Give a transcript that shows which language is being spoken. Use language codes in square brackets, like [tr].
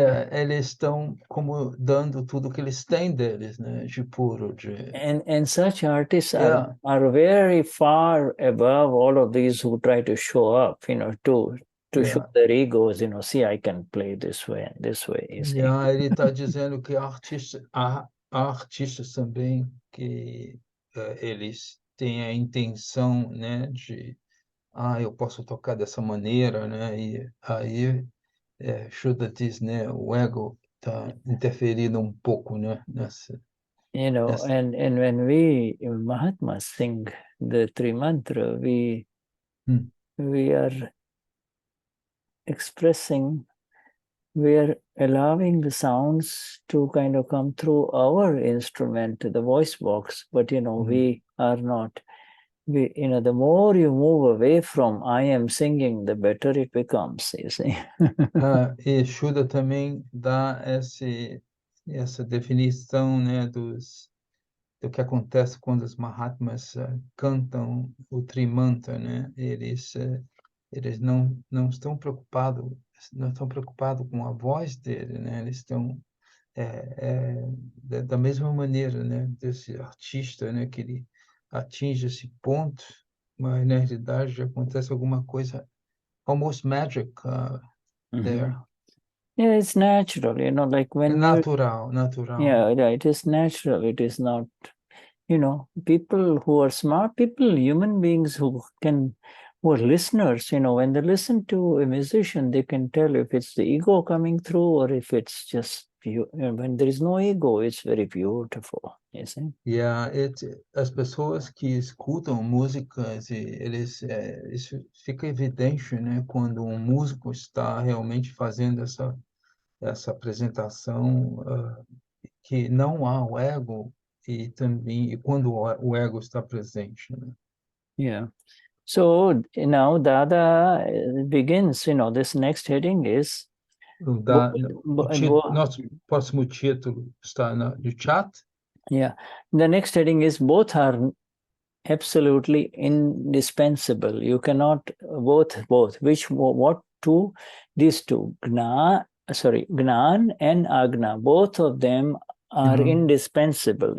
[pt] Eles estão como dando tudo que eles têm deles, né, de puro, [en] And such artists are very far above all of these who try to show up, to show their egos, see, I can play this way and this way. [pt] Ele está dizendo que há artistas também que eles têm a intenção, né, de eu posso tocar dessa maneira, né, e aí Shuddha diz, né, o ego está interferindo um pouco, né, nessa. [en] And when we Mahatmas sing the three mantra, we are expressing, we are allowing the sounds to kind of come through our instrument, the voice box, but we are not. The more you move away from I am singing, the better it becomes, you see. [pt] E Shuddha também dá essa definição, né, do que acontece quando os Mahatmas cantam o Trimantra, né? Eles não estão preocupados com a voz dele, né? Eles estão da mesma maneira, né? Desse artista, né? Que ele atinge esse ponto, mas na realidade acontece alguma coisa [en] almost magic there. Yeah, it's natural, like when natural. Yeah, it is natural. It is not, people who are smart people, human beings who are listeners, when they listen to a musician, they can tell if it's the ego coming through or if it's just when there is no ego, it's very beautiful, you see. [pt] Yeah, as pessoas que escutam músicas, isso fica evidente, né, quando um músico está realmente fazendo essa apresentação, que não há o ego e quando o ego está presente, né? [en] Yeah. So now Dada begins, this next heading is [pt] nosso próximo título está no chat. [en] Yeah, the next heading is both are absolutely indispensable. You cannot both. What two? These two, Gnan and Agna. Both of them are indispensable.